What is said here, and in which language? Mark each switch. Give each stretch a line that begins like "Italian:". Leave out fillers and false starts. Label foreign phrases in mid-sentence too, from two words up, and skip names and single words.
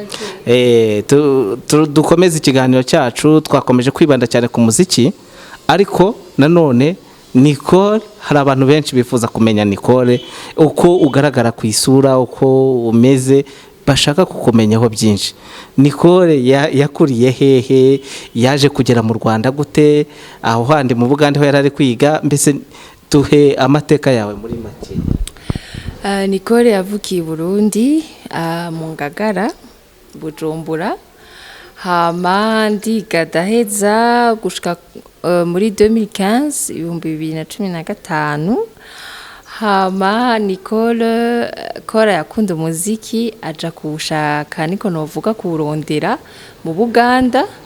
Kinyarwanda: Dukomeze ikiganiro cyacu, twakomeje kwibanda cyane ku muziki, ariko nanone Nicole, hari abantu benshi bifuza kumenya Nicole, uko ugaragara ku isura, uko umeze, bashaka kukumenyaho byinshi. Nicole yakuriye hehe, yaje kugera mu Rwanda gute, aho handi mu Bugande ho yarari kwiga, mbese tuhe amateka yawe muri make.
Rundi: Nicole yavukiye i Burundi, mu Ngagara, Bujumbura, hama ndiga ndaheza gushika muri 2015 2015 hama Nicole kora yakunda umuziki aja kuwushaka niko novuga kuwurondera mu Buganda.